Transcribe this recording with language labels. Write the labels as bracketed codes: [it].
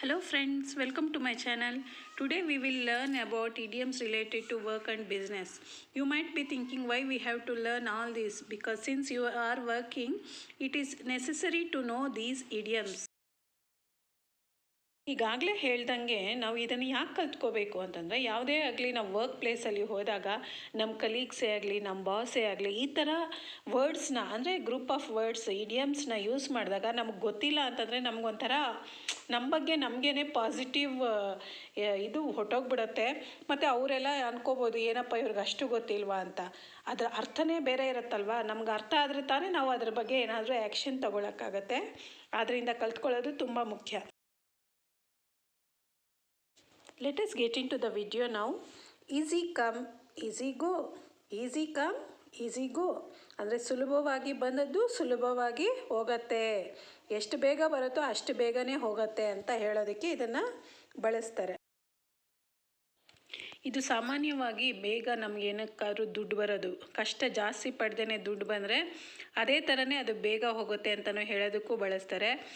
[en] friends, welcome to my channel. Today we will learn about idioms related to work and business. You might be thinking why we have to learn all this, because since you are working, it is necessary to know these idioms. [kn] ಈಗಾಗಲೇ ಹೇಳ್ದಂಗೆ ನಾವು ಇದನ್ನು ಯಾಕೆ ಕಲ್ತ್ಕೋಬೇಕು ಅಂತಂದರೆ, ಯಾವುದೇ ಆಗಲಿ ನಾವು work ಪ್ಲೇಸಲ್ಲಿ ಹೋದಾಗ ನಮ್ಮ ಕಲೀಗ್ಸೇ ಆಗಲಿ, ನಮ್ಮ ಬಾಸೇ ಆಗಲಿ, ಈ ಥರ ವರ್ಡ್ಸ್ನ ಅಂದರೆ ಗ್ರೂಪ್ ಆಫ್ ವರ್ಡ್ಸ್ ಇಡಿಯಮ್ಸ್ನ ಯೂಸ್ ಮಾಡಿದಾಗ ನಮಗೆ ಗೊತ್ತಿಲ್ಲ ಅಂತಂದರೆ ನಮಗೊಂಥರ ನಮ್ಮ ಬಗ್ಗೆ ನಮಗೇನೆ ಪಾಸಿಟಿವ್ ಇದು ಹೊಟ್ಟೋಗ್ಬಿಡುತ್ತೆ. ಮತ್ತು ಅವರೆಲ್ಲ ಅನ್ಕೋಬೋದು, ಏನಪ್ಪ ಇವ್ರಿಗೆ ಅಷ್ಟು ಗೊತ್ತಿಲ್ವಾ ಅಂತ. ಅದರ ಅರ್ಥನೇ ಬೇರೆ ಇರುತ್ತಲ್ವ. ನಮ್ಗೆ ಅರ್ಥ ಆದರೆ ತಾನೇ ನಾವು ಅದ್ರ ಬಗ್ಗೆ ಏನಾದರೂ ಆ್ಯಕ್ಷನ್ ತೊಗೊಳಕ್ಕಾಗತ್ತೆ. ಆದ್ದರಿಂದ ಕಲ್ತ್ಕೊಳ್ಳೋದು ತುಂಬ ಮುಖ್ಯ. [en] Let us get into the video now. Easy come, easy go. Easy come, easy go. [kn] ಅಂದರೆ ಸುಲಭವಾಗಿ ಬಂದದ್ದು ಸುಲಭವಾಗಿ ಹೋಗತ್ತೆ. ಎಷ್ಟು ಬೇಗ ಬರುತ್ತೋ ಅಷ್ಟು ಬೇಗನೆ ಹೋಗುತ್ತೆ ಅಂತ ಹೇಳೋದಕ್ಕೆ ಇದನ್ನು ಬಳಸ್ತಾರೆ. ಇದು ಸಾಮಾನ್ಯವಾಗಿ ಬೇಗ ನಮಗೇನಕ್ಕಾದ್ರೂ ದುಡ್ಡು ಬರೋದು, ಕಷ್ಟ ಜಾಸ್ತಿ ಪಡ್ದೇ ದುಡ್ಡು ಬಂದರೆ ಅದೇ ಥರನೇ ಅದು ಬೇಗ ಹೋಗುತ್ತೆ ಅಂತಲೂ ಹೇಳೋದಕ್ಕೂ ಬಳಸ್ತಾರೆ.